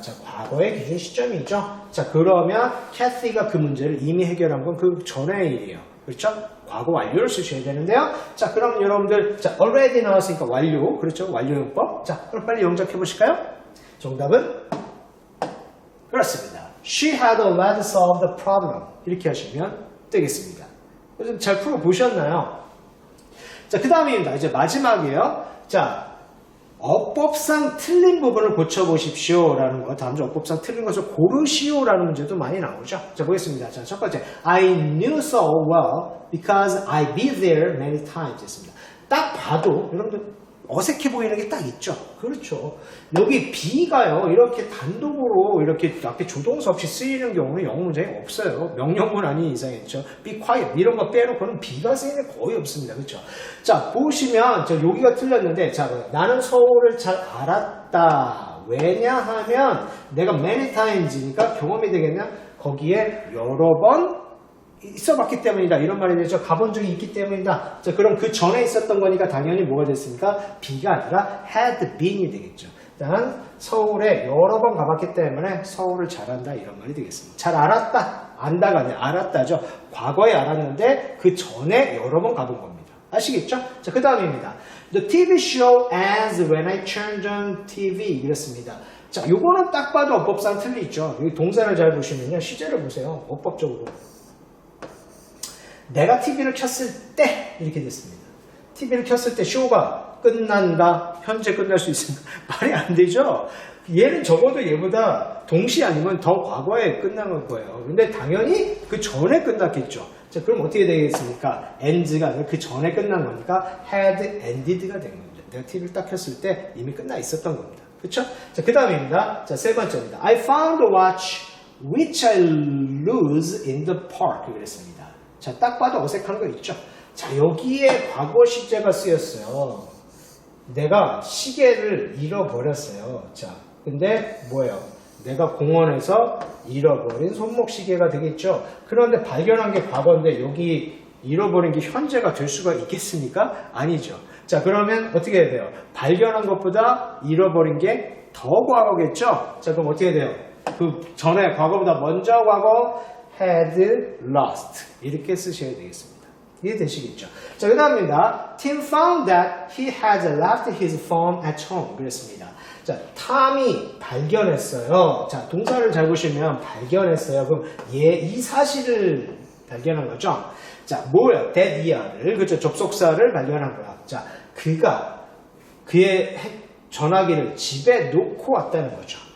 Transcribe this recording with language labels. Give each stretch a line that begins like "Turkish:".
Korean: 자, 과거의 기준 시점이죠. 자, 그러면 캐시가 그 문제를 이미 해결한 건 그 전의 일이에요. 그렇죠? 과거 완료를 쓰셔야 되는데요. 자, 그럼 여러분들, 자, already 나왔으니까 완료. 그렇죠? 완료용법. 자, 그럼 빨리 영작해 보실까요? 정답은? 그렇습니다.
English: She had already solved the problem.
Korean: 이렇게 하시면 되겠습니다. 잘 풀어보셨나요? 자, 그 다음입니다. 이제 마지막이에요. 자, 어법상 틀린 부분을 고쳐보십시오. 라는 거. 다음 주 어법상 틀린 것을 고르시오. 라는 문제도 많이 나오죠. 자, 보겠습니다. 자, 첫 번째.
English: I knew so well because I've been there many times.
Korean: 했습니다. 딱 봐도 여러분들 어색해 보이는 게 딱 있죠. 그렇죠. 여기 be가요, 이렇게 단독으로 이렇게 앞에 조동사 없이 쓰이는 경우는 영어 문장이 없어요. 명령문 아닌 이상했죠. be quiet 이런 거 빼놓고는 be가 쓰이는 게 거의 없습니다. 그렇죠. 자, 보시면 저 여기가 틀렸는데, 자, 나는 서울을 잘 알았다. 왜냐하면 내가 many times니까 경험이 되겠냐? 거기에 여러 번 있어봤기 때문이다. 이런 말이 되죠. 가본 적이 있기 때문이다. 자, 그럼 그 전에 있었던 거니까 당연히 뭐가 됐습니까? be가 아니라 had been이 되겠죠. 일단 서울에 여러 번 가봤기 때문에 서울을 잘 안다. 이런 말이 되겠습니다. 잘 알았다. 안다가 아니라 알았다죠. 과거에 알았는데 그 전에 여러 번 가본 겁니다. 아시겠죠? 자, 그 다음입니다.
English: The TV show ends when I turned on TV.
Korean: 이랬습니다. 자, 요거는 딱 봐도 어법상 틀리죠. 여기 동사를 잘 보시면요. 시제를 보세요. 어법적으로. 내가 TV를 켰을 때 이렇게 됐습니다. TV를 켰을 때 쇼가 끝난다. 현재 끝날 수 있습니다. 말이 안 되죠. 얘는 적어도 얘보다 동시 아니면 더 과거에 끝난 거예요. 근데 당연히 그 전에 끝났겠죠. 자, 그럼 어떻게 되겠습니까? ends가 아니라 그 전에 끝난 거니까 had ended가 된 겁니다. 내가 TV를 딱 켰을 때 이미 끝나 있었던 겁니다. 그렇죠? 자, 그 다음입니다. 자, 세 번째입니다.
English: I found a watch which I lose in the park.
Korean: 그랬습니다. 자, 딱 봐도 어색한 거 있죠? 자, 여기에 과거 시제가 쓰였어요. 내가 시계를 잃어버렸어요. 자, 근데 뭐예요? 내가 공원에서 잃어버린 손목 시계가 되겠죠? 그런데 발견한 게 과거인데 여기 잃어버린 게 현재가 될 수가 있겠습니까? 아니죠. 자, 그러면 어떻게 해야 돼요? 발견한 것보다 잃어버린 게 더 과거겠죠? 자, 그럼 어떻게 돼요? 그 전에 과거보다 먼저 과거 had lost 이렇게 쓰셔야 되겠습니다. 이해되시겠죠? 자, 그 다음입니다.
English: Tim found that he had left his phone at home.
Korean: 그랬습니다. 자, 탐이 발견했어요. 자, 동사를 잘 보시면 발견했어요. 그럼 이 사실을 발견한 거죠. 자, 뭐예요? that year를, 그렇죠? 접속사를 발견한 거야. 자, 그가 그의 전화기를 집에 놓고 왔다는 거죠.